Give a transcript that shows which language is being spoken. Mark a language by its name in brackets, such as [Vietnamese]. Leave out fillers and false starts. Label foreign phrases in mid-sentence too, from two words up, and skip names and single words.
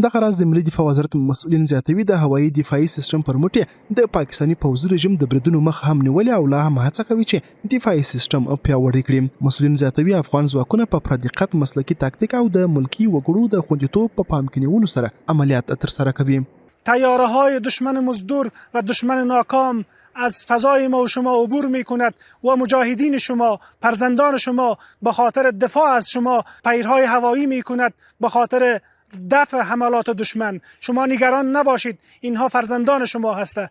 [Pashto] دغه راز د ملي دفاع وزارت مسؤلین زیاتوي د هوایي دفاعي سیستم پر مټ د پاکستاني پوځي رژیم د بریدونو مخ هم نیولې او لا هم هڅه کوي چې دفاعي سیستم پیاوړی کړي. مسؤلین زیاتوي افغان ځواکونه په پوره دقت، مسلکي تاکتیک او د ملکی وګړو د خوندیتوب په پام کې نیولو سره عملیات ترسره کوي. [Persian] تیاره‌های دشمن مزدور و دشمن ناکام از فضای ما و شما عبور می کند و مجاهدین شما، فرزندان شما به خاطر دفاع از شما پیرهای هوایی می کند، به خاطر دفع حملات دشمن. شما نگران نباشید، اینها فرزندان شما هستند.